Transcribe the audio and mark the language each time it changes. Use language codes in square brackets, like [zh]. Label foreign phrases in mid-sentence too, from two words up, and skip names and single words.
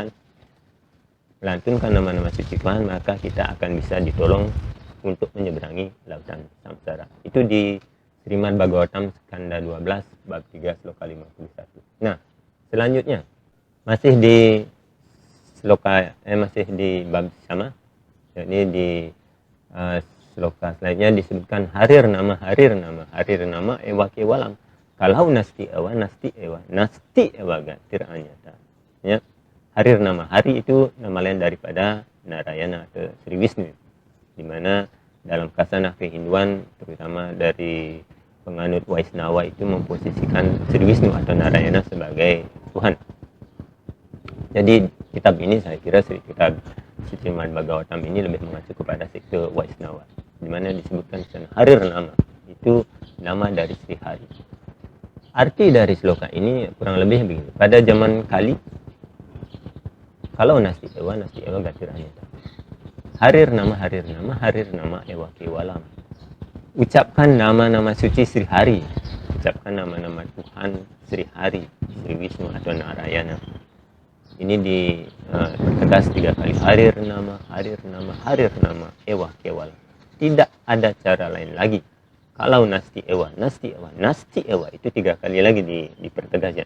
[id] Melantunkan nama-nama suci Tuhan, maka kita akan bisa ditolong untuk menyeberangi lautan samsara. Itu di Srimad Bhagavatam skanda 12 bab 3 sloka 51. Nah, selanjutnya masih di bab sama, yakni di sloka selanjutnya disebutkan [sa] harir nama ewa kewalam. Kalau nasti ewa gatir anyata. [id] Ya, [sa] harir nama, [id] hari itu nama lain daripada Narayana atau Sri Wisnu, di mana dalam kasana kehinduan terutama dari penganut Waisnawa itu memposisikan Sri Wisnu atau Narayana sebagai Tuhan. Jadi kitab ini saya kira kitab Srimad Bhagavatam ini lebih mengacu kepada sekte Waisnawa, di mana disebutkan [sa] harir nama [id] itu nama dari Sri Hari. Arti dari sloka ini kurang lebih begini. Pada zaman Kali, [sa] kalau nasti ewa gatir anyata. Harir nama ewa kewalam. [id] Ucapkan nama-nama suci Sri Hari. Ucapkan nama-nama Tuhan Sri Hari, Sri Wisnu atau Narayana. Ini dipertegas 3 kali. [sa] Harir nama ewa kewalam. [id] Tidak ada cara lain lagi. [sa] Kalau nasti ewa [id] itu 3 kali lagi dipertegas ya.